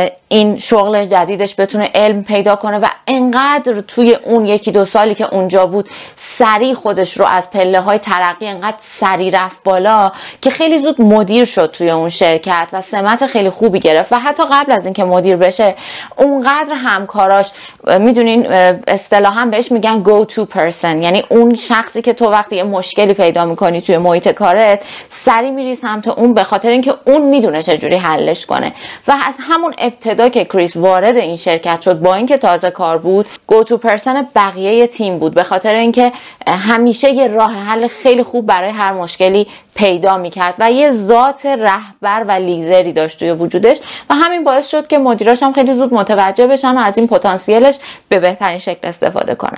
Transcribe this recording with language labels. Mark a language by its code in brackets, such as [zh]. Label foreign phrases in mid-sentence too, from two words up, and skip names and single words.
[fa] این شغل جدیدش بتونه علم پیدا کنه و انقدر توی اون 1-2 سالی که اونجا بود سریع خودش رو از پله‌های ترقی انقدر سریع رفت بالا که خیلی زود مدیر شد توی اون شرکت و سمت خیلی خوبی گرفت و حتی قبل از اینکه مدیر بشه اونقدر همکاراش، میدونین اصطلاحاً بهش میگن [en] go to person، [fa] یعنی اون شخصی که تو وقتی یه مشکلی پیدا میکنی توی محیط کارت سریع میری سمت اون به خاطر اینکه اون میدونه چجوری حلش کنه. و از همون ابتدا که کریس وارد این شرکت شد با اینکه تازه کار بود [en] go to person [fa] بقیه تیم بود، به خاطر اینکه همیشه یه راه حل خیلی خوب برای هر مشکلی پیدا میکرد و یه ذات رهبر و لیدری داشت توی وجودش و همین باعث شد که مدیراش هم خیلی زود متوجه بشن و از این پتانسیلش به بهترین شکل استفاده کنن.